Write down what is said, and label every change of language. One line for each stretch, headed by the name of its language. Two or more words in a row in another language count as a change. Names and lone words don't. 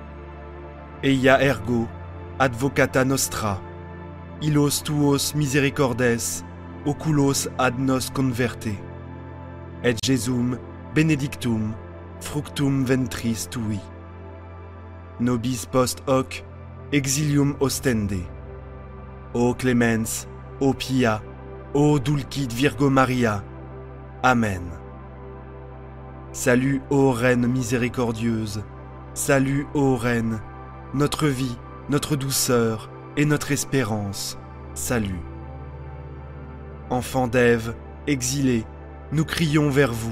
Latin: Eia ergo, advocata nostra, illos tuos misericordes, oculos ad nos converte. Et Jesum benedictum, fructum ventris tui. Nobis post hoc, exilium ostende. O clemens, o pia, ô dulcit Virgo Maria. Amen.
French: Salut, ô Reine miséricordieuse. Salut, ô Reine, notre vie, notre douceur et notre espérance. Salut. Enfants d'Ève, exilés, nous crions vers vous.